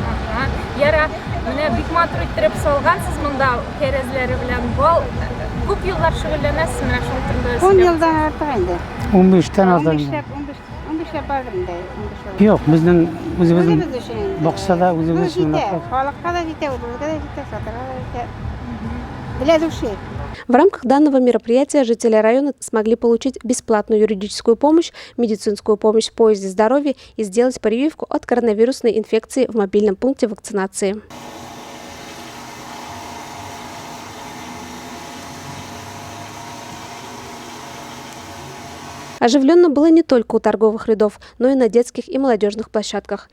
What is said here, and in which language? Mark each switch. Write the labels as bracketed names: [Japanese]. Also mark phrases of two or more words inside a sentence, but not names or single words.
[Tatar] Яра, менә бик матур иттереп салгансыз монда кәрәзләре белән бал. Күп еллар шөгыльләнәсез менә шул турында. 10 елдан артык инде. 15-тән аздан. 15 бардыр инде. Юк, безнең үзебезнең бакчада үзебез өчен. Халыкка да җитә, үзебезгә дә җитә, сатырга да җитә. [Russian] Для души. В рамках данного мероприятия жители района смогли получить бесплатную юридическую помощь, медицинскую помощь в поезде здоровья и сделать прививку от коронавирусной инфекции в мобильном пункте вакцинации. Оживленно было не только у торговых рядов, но и на детских и молодежных площадках.